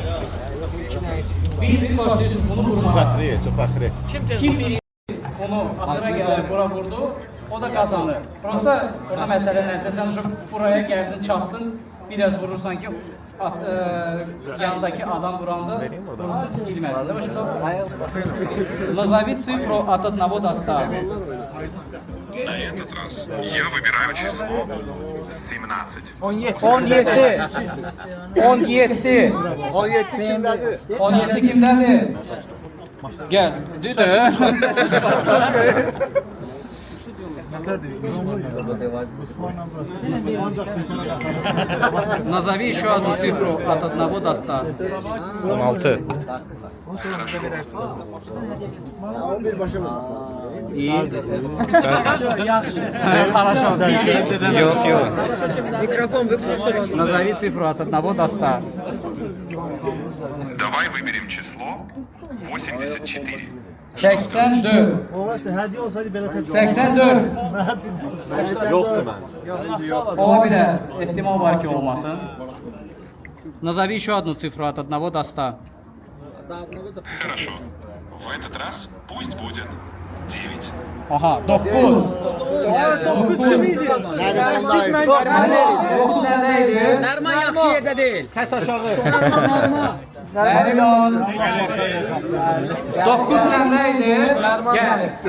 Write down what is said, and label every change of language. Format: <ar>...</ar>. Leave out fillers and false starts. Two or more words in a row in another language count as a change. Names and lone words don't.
<az>Bir başlayırsınız bunu vurmağa. Kim bilir onu axıra gəlir, bura vurdu, o da qazanır. Prosta orada məsələ nədir? Sən buraya gəldin, çatdın, biraz vurursan ki, yanındaki adam vuranda vurursun bilməsin.</az> <ru>Назови цифру от 1 до 100. На этот раз я выбираю число 17. 17.</ru> <az>17 kimdədir? 17 kimdədir? Gəl. Düdü.</az> <ru>Назови еще одну цифру от 1 до 100. 16.</ru> <tr>İyi.</tr> <ru>Хорошо.</ru> <tr>Yok yok.</tr> <ru>Назови цифру от 1 до 100. Давай выберем число 84. 84. 84.</ru> <az>Ola bilər. Ehtimal var ki olmasın.</az> <ru>Назови еще одну цифру от 1 до 100. Хорошо. В этот раз пусть будет 9.</ru> <az>Aha 9. 9 kim idi? 9 səndəydi. Dərman yaxşı yerdə deyil. Nəriman. 9 səndəydi. Gəl.</az>